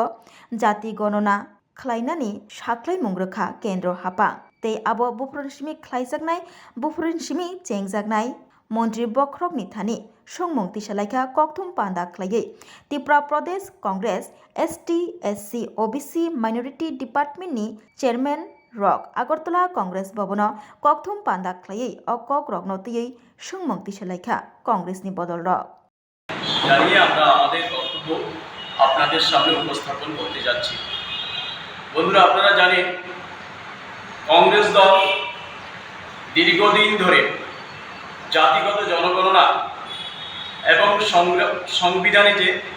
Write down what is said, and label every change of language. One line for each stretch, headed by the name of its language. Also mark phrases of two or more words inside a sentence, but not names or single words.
Kok Borok: जाति गणना खलायनानि साख्लाय मंग्रखा केन्द्र हापा तै आबो बुफ्रुनसिमि खलायजाकनाय बुफ्रुनसिमि चेंजाकनाय मन्त्री बख्रकनि थानि संमुं तिसालायखा ककथुम पान्दा खलायै त्रिपुरा प्रदेश कांग्रेस ST SC OBC
English: minority department chairman
Kok Borok: रक আগরতলা कांग्रेस भवन ककथुम पान्दा खलायै कक रगनतयै संमुं तिसालायखा कांग्रेसनि बदल रक
Bangla: জানিয়ে আমরা আমাদের বক্তব্য আপনাদের সামনে উপস্থাপন করতে যাচ্ছি। বন্ধুরা, আপনারা জানেন কংগ্রেস দল দীর্ঘদিন ধরে জাতিগত জনগণনা এবং সংবিধানে যে